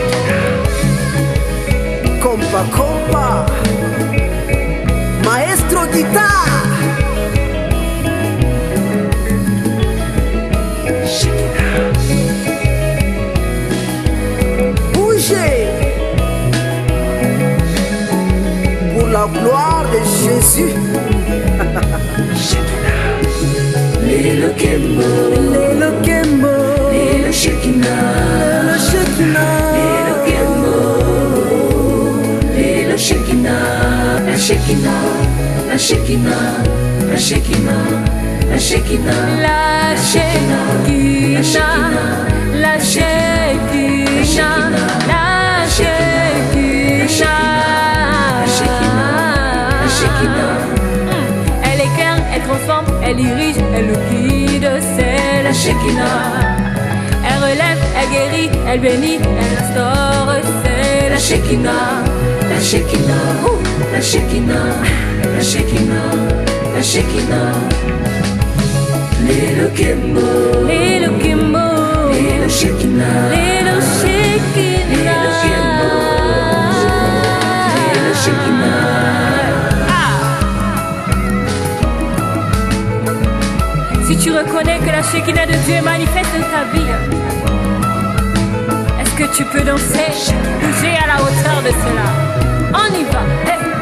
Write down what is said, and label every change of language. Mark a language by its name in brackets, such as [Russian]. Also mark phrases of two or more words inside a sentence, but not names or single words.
[French] Compa, compa, maestro guitare. Bougez pour la gloire de Jésus. [Lingala] Lelo Kembo, Lelo Kembo, Lelo Shekinah, Lelo Shekinah, Lelo Kembo, Lelo Shekinah, [French] la Shekinah, la Shekinah, la Shekinah, la Shekinah, La Shekinah, la Shekinah, la Shekinah. Elle éclaire, elle transforme, elle dirige, elle nous guide, c'est la Shekinah. Elle relève, elle guérit, elle bénit, elle instaure, c'est la Shekinah. la Shekinah, la Shekinah, la Shekinah, la Shekinah. [Lingala] Lelo Kembo, Lelo Kembo, Lelo Shekinah, Lelo Shekinah, Lelo Shekinah. [French] Si tu reconnais que la Shekinah de Dieu est manifeste dans ta vie, est-ce que tu peux danser, bouger à la hauteur de cela? On y va. Hey.